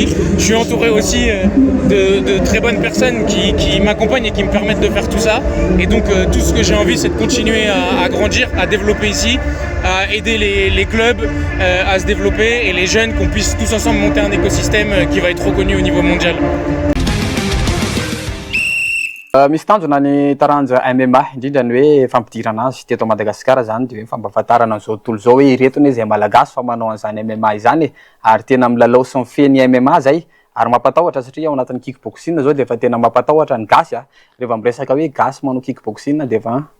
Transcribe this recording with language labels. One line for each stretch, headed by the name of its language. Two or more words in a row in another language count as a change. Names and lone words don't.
French: Je suis entouré aussi de très bonnes personnes qui m'accompagnent et qui me permettent de faire tout ça. Et donc, tout ce que j'ai envie, c'est de continuer à grandir, à développer ici, à aider les clubs à se développer et les jeunes, qu'on puisse tous ensemble monter un écosystème qui va être reconnu au niveau mondial.
Malagasy: Misy tanjona ny taranja MMA indrindra ny hoe fampidirana azy teto Madagasikara zany de hoe fampahafantarana an'izao tontolo zao hoe ireto ny zay malagasy fa manao an'izany MMA izany ary tena milalao sy mifeny MMA zay ary mampatahotra satria ao anatin'ny kickboxing zao de efa tena mampatahotra ny gasy rehefa miresaka hoe gasy manao kickboxing de efa